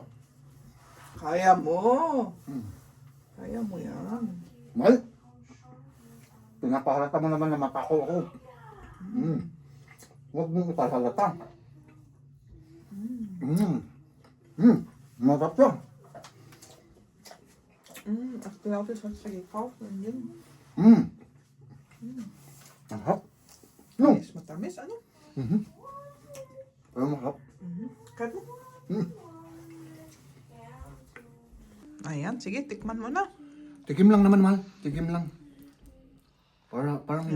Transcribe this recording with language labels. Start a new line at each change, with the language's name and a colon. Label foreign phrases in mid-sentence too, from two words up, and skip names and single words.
Filipino: Kaya mo. Kaya mo yan. Mal, pinapahalata mo naman na mapako ako. Huwag mong ipahalata. Masarap to.
German: After das hast du gekauft und yun.
Filipino: Masarap. No. Is matamis, ano? Pero masarap. Kat mo. Ayan, sige, tikman mo na. Tikim lang naman, Mal. Tikim lang. Parang hindi